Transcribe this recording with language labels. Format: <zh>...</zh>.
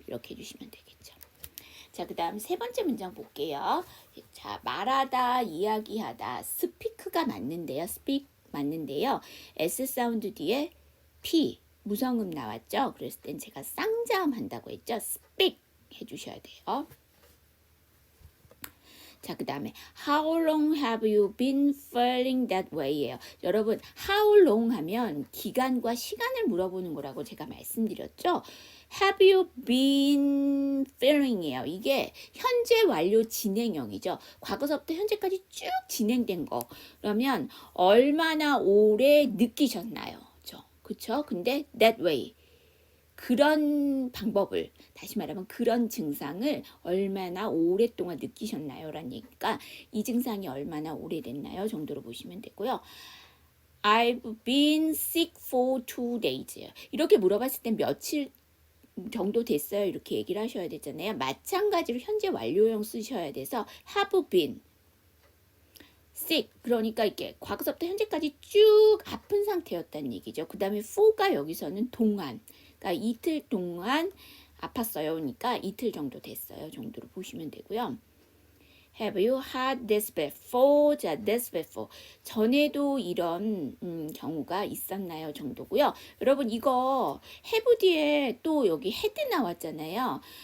<ko>이렇게 해주시면 되겠죠. 자, 그 다음 세 번째 문장 볼게요. 자, 말하다, 이야기하다, speak가 맞는데요. speak 맞는데요. S 사운드 뒤에 P, 무성음 나왔죠. 그랬을 땐 제가 쌍자음 한다고 했죠. speak 해주셔야 돼요. 자, 그 다음에</ko> <en>How long have you been feeling that way?</en> <ko>예요. 여러분, how long 하면 기간과 시간을 물어보는 거라고 제가 말씀드렸죠.</ko> <en>Have you been feeling?</en> <ko>이에요. 이게 현재 완료 진행형이죠. 과거서부터 현재까지 쭉 진행된 거. 그러면 얼마나 오래 느끼셨나요? 그쵸? 근데</ko> <en>that way.</en> <ko>그런 방법을, 다시 말하면 그런 증상을 얼마나 오랫동안 느끼셨나요? 라는 얘기니까 이 증상이 얼마나 오래됐나요? 정도로 보시면 되고요.</ko> <en>I've been sick for 2 days.</en> <ko>이렇게 물어봤을 땐 며칠 정도 됐어요? 이렇게 얘기를 하셔야 되잖아요. 마찬가지로 현재 완료형 쓰셔야 돼서</ko> <en>have been sick.</en> <ko>그러니까 이게 과거서부터 현재까지 쭉 아픈 상태였다는 얘기죠. 그 다음에 for가 여기서는 동안. 그러니까 이틀 동안 아팠어요. 그러니까 이틀 정도 됐어요. 정도로 보시면 되고요.</ko> <en>Have you had this before?</en> <ko>자,</ko> <en>this before.</en> <ko>전에도 이런 경우가 있었나요? 정도고요. 여러분 이거 have 뒤에 또 여기 had 나왔잖아요.</ko>